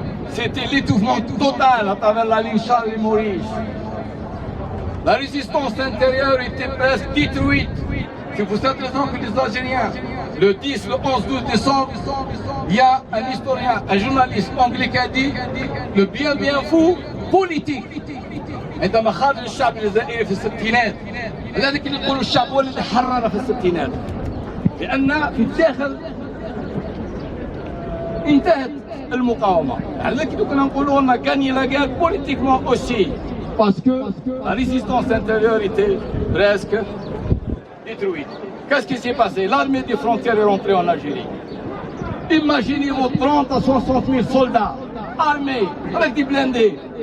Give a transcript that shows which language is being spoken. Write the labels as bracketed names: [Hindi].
[French] C'était l'étouffement total à travers la ligne Charles et Maurice. La résistance intérieure était presque détruite. C'est pour cette raison que les Algériens, le 10, le 11, 12 décembre, il y a un historien, un journaliste anglais qui a dit le bien fou politique. [Arabic] عندما خرج الشعب الجزائري في الستينات الذي كنا نقولوا الشعب هو اللي حرر في الستينات لأن في الداخل انتهت المقاومة. لكن كنا نقولوا [French] on a gagné la guerre politiquement aussi parce que la résistance intérieure était presque détruite. Qu'est-ce qui s'est passé? L'armée des frontières est rentrée en Algérie. Imaginez-vous 30 à 60 000 soldats armés avec des blindés.